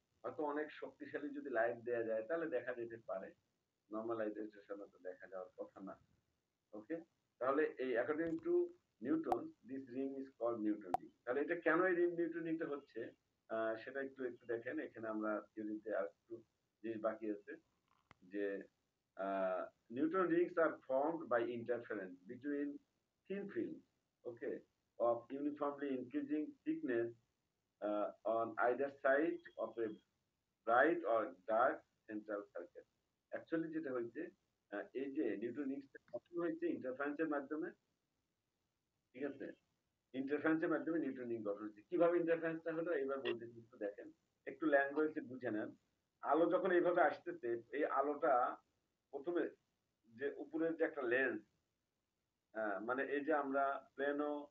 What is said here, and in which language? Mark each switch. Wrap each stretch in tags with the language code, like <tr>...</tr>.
<bn>হয়তো অনেক শক্তিশালী যদি লাইট দেয়া যায় তাহলে দেখা যেতে পারে। নরমাল লাইটের সাধারণত দেখা যাওয়ার কথা না। ওকে? তাহলে এই</bn> <en>According to Newton this ring is called Newton ring.</en> <bn>তাহলে এটা কেন এই নিউটন রিংটা হচ্ছে সেটা একটু দেখেন। এখানে আমরা থিওরিতে আরেকটু জিনিস বাকি আছে।</bn> <en>যে neutron rings are formed by interference between thin films, okay, of uniformly increasing thickness on either side of a bright or dark central circle.</en> <bn>Actually যেটা হয়েছে এই যে নিউটন রিংসটা গঠন হয়েছে ইন্টারফারেন্সের মাধ্যমে। ঠিক আছে? ইন্টারফারেন্সের মাধ্যমে নিউটন রিং গঠন হয়েছে। কিভাবে ইন্টারফারেন্সটা হলো এইবার বলতেছি একটু দেখেন। একটু ল্যাঙ্গুয়েজে বুঝে নেন। আলো যখন এইভাবে আসতেছে এই আলোটা ১ম এ যে উপরের যে একটা লেন্স, মানে এই যে আমরা প্লেনো</bn>